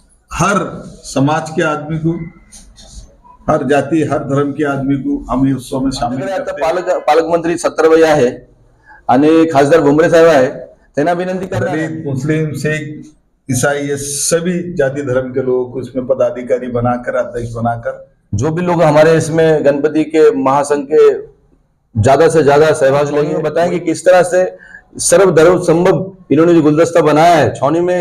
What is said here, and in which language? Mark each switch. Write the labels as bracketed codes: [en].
[hi] हर समाज के आदमी को, हर जाति, हर धर्म के आदमी को हम ये उत्सव में शामिल करते हैं। [mr] पालकमंत्री सत्तरभाई आहे आणि खासदार भुमरे साहेब आहे, त्यांना विनंती करणार आहे। [hi] दलित, मुस्लिम, सिख, ईसाई, ये सभी जाति धर्म के लोगों को इसमें पदाधिकारी बनाकर, अध्यक्ष बनाकर, जो भी लोग हमारे इसमें गणपति के महासंघ के ज्यादा से ज्यादा सहभाग लेंगे, बताएंगे किस तरह से सर्वधर्म संभव इन्होंने जो गुलदस्ता बनाया है छावनी में।